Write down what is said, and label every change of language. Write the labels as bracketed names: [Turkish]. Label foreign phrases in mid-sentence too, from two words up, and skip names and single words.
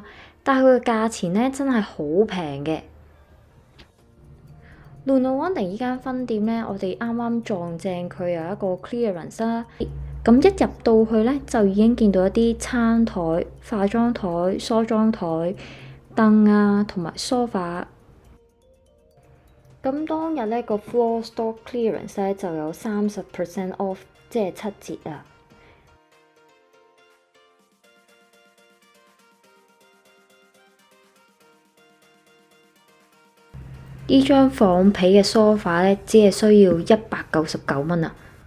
[Cantonese] 但係佢嘅價錢咧真係好平嘅。Nunawading 依間分店咧，我哋啱啱撞正佢有一個 clearance 啦。咁一入到去咧，就已經見到一啲餐台、化妝台、梳妝台、凳啊，同埋 sofa。咁當日咧個 [English] floor stock clearance [Cantonese] 咧就有30% off，即係7折啊！呢張仿皮嘅 sofa 咧，只係需要199蚊啊！